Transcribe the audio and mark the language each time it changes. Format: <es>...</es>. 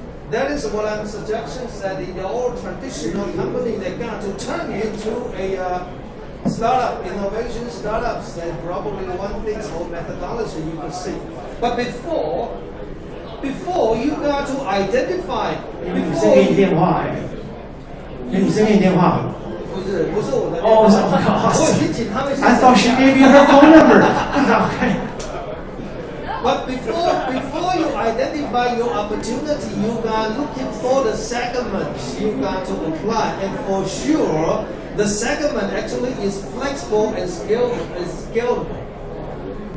<en>that is what I'm suggesting, that in all traditional company, they got to turn into a startup, innovation startups. They probably one thing or methodology you can see. But before you got to identify.</en> <zh>女生给你电话哎，女生给你电话。不是我的电话。我已经请他们。</zh> <en>I thought she gave you her phone number. But before you identify your opportunity, you are looking for the segments you got to apply, and for sure, the segment actually is flexible and scalable.</en>